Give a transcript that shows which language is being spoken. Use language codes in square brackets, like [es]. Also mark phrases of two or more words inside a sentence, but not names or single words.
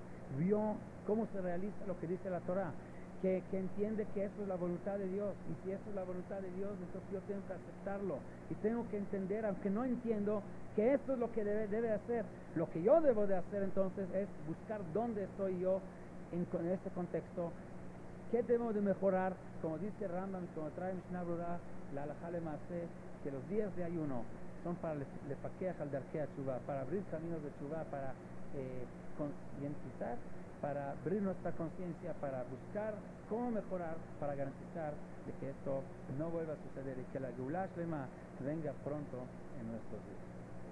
[es] Vio cómo se realiza lo que dice la Torah, que entiende que eso es la voluntad de Dios, y si eso es la voluntad de Dios, entonces yo tengo que aceptarlo, y tengo que entender, aunque no entiendo, que esto es lo que debe hacer. Lo que yo debo de hacer entonces es buscar dónde estoy yo en este contexto, qué debo de mejorar, como dice Rambam, como trae Mishnah Berurah, la [he] הלכה למעשה, [es] que los días de ayuno son para [he] לפקח על דרכי תשובה, [es] para abrir caminos de teshuvah, para concientizar, para abrir nuestra conciencia, para buscar cómo mejorar, para garantizar de que esto no vuelva a suceder y que la [he] גאולה שלמה [es] venga pronto en nuestros días.